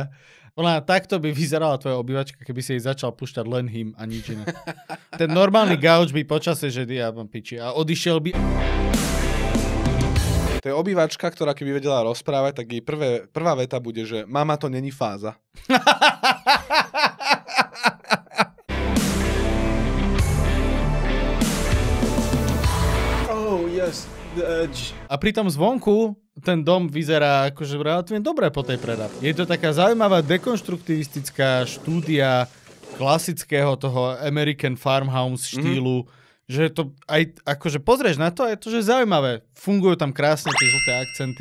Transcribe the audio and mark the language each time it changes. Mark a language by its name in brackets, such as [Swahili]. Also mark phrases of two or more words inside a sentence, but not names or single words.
[Slovak] Ona takto by vyzerala tvoja obývačka, keby si jej začal púšťať len hym a nič iné. Ten normálny gauč by počase, že ja mám piči. A odišiel by... To je obývačka, ktorá keby vedela rozprávať, tak jej prvá veta bude, že mama, to není fáza. [English] Oh, yes, the edge. [Slovak] A pritom zvonku ten dom vyzerá akože relatívne dobre po tej prerábke. Je to taká zaujímavá dekonštruktivistická štúdia klasického toho [English] American farmhouse [Slovak] štýlu, že to aj akože pozrieš na to a je to, že zaujímavé. Fungujú tam krásne tie žlté akcenty.